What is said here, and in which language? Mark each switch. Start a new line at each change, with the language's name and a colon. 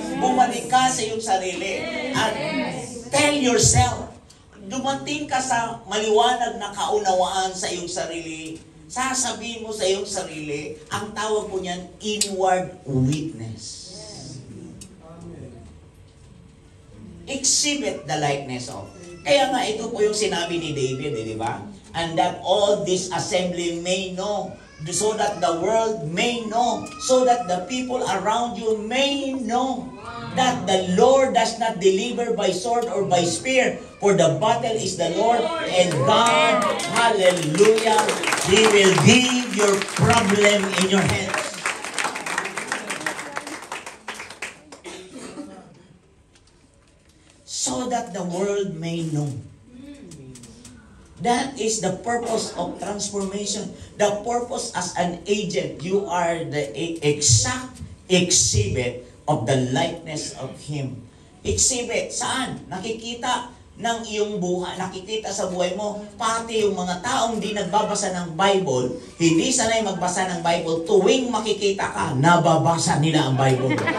Filipino: Bumalik ka sa iyong sarili. At
English: tell yourself,
Filipino: dumating ka sa maliwanag na kaunawaan sa iyong sarili, sasabihin mo sa iyong sarili, ang tawag po niyan, inward witness.
English: Exhibit the likeness of.
Filipino: Kaya nga, ito po yung sinabi ni David, di ba?
English: And that all this assembly may know, so that the world may know, so that the people around you may know that the Lord does not deliver by sword or by spear, for the battle is the Lord and God. Hallelujah. He will give your problem in your hands. So that the world may know. That is the purpose of transformation. The purpose as an agent. You are the exact exhibit of the likeness of Him.
Filipino: Exhibit, saan? Nakikita ng iyong buhay, nakikita sa buhay mo, pati yung mga taong di nagbabasa ng Bible, hindi sanay magbasa ng Bible, tuwing makikita ka, nababasa nila ang Bible.